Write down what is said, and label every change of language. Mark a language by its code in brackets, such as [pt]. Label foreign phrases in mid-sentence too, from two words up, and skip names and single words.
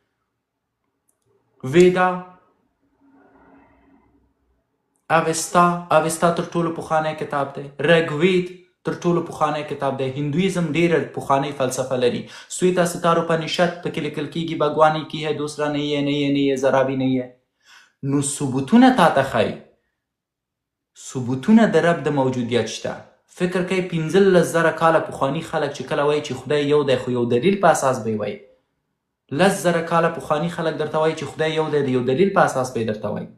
[ps] ویدا، اوستا تر ټولو پخوانی کتاب دی، رګوید تر ټولو پخوانی کتاب دی. هندویزم ډیره پخوانی فلسفه لري. [ur] سویتا ستاروپنیشد [ps] پکې لیکل کیږي [ur] بګوانی کی ہے، دوسرا نہیں ہے، نہیں ہے، نہیں ہے، ذرا بھی نہیں ہے. [ps] نو ثبوتونه تا ته ښایي، ثبوتونه د رب د موجودیت شته. فکر کوي 15,000 کاله پخواني خلک چې کله وایي چې خدای یو دی، خو یو دلیل په اساس به یې وایي. 10,000 کاله پخواني خلک درته وایي چې خدای یو دی، د یو دلیل په اساس به یې درته وایي.